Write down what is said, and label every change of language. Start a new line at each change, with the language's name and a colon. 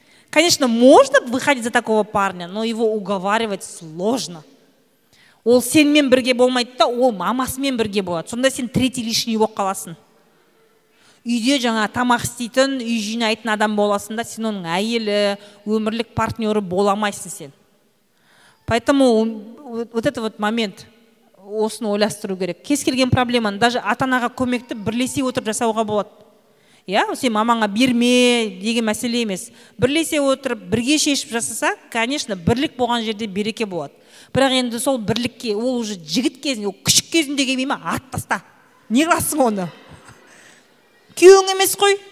Russian: Конечно, можно выходить за такого парня, но его уговаривать сложно.
Kazakh: Ол сенмен бірге болмайды да, ол мамасымен бірге болады. Сонда сен
Russian: третий лишний
Kazakh: болып қаласың. Үйде жаңа тамақ істейтін, үй жинайтын адам боласың да, сен оның әйелі, өмірлік партнері боламайсың сен.
Russian: Поэтому вот этот вот момент
Kazakh: осыны ойластыру керек. Кез келген проблеманы, даже ата-анаға көмекті бірлесе отырып жасауға болады. Сен мамаңа берме деген мәселе емес. Бірлесе отырып, бірге шешіп жасаса, конечно, бірлік болған жерде береке болады. Бірақ енді сол бірлікке, ол уже жігіт кезінде, ол күшік кезінде келмей ме, ат таста. Не қыласың оны? Күйеуің емес қой.